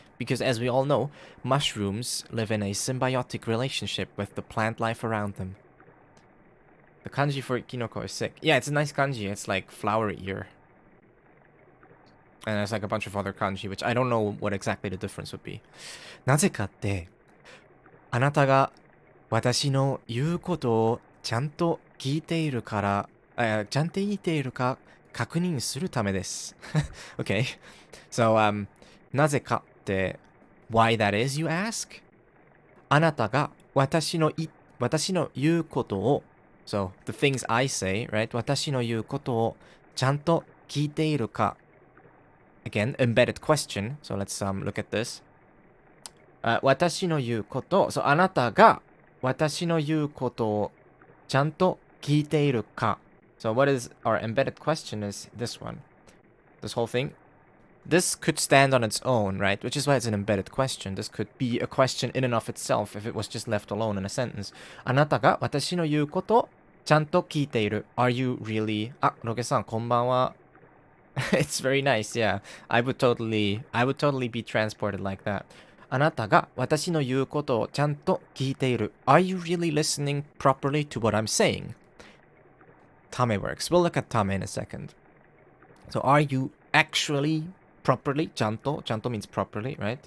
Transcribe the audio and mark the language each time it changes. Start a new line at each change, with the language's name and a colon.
English: Because as we all know, mushrooms live in a symbiotic relationship with the plant life around them. The kanji for kinoko is sick. Yeah, it's a nice kanji. It's like flower ear. And there's like a bunch of other kanji, which I don't know what exactly the difference would be.
Japanese: なぜかって、あなたが私の言うことをちゃんと聞いているから、ちゃんと聞いているか確認するためです。
English: Okay. So,
Japanese: なぜかって、
English: why that is, you ask?
Japanese: あなたが私の言うことを、
English: so, the things I say, right?
Japanese: 私の言うことをちゃんと聞いているか。
English: Again, embedded question. So let's look at this.
Japanese: 私の言うこと、so, あなたが私の言うことをちゃんと聞いているか。
English: So what is our embedded question is this one. This whole thing. This could stand on its own, right? Which is why it's an embedded question. This could be a question in and of itself if it was just left alone in a sentence.
Japanese: あなたが私の言うことをちゃんと聞いている。
English: Are you really?
Japanese: あ、ロケさん、こんばんは。
English: It's very nice, yeah. I would totally be transported like that.
Japanese: あなたが私の言うことをちゃんと聞いている。
English: Are you really listening properly to what I'm saying? Tame works. We'll look at Tame in a second. So are you actually properly? ちゃんと means properly, right?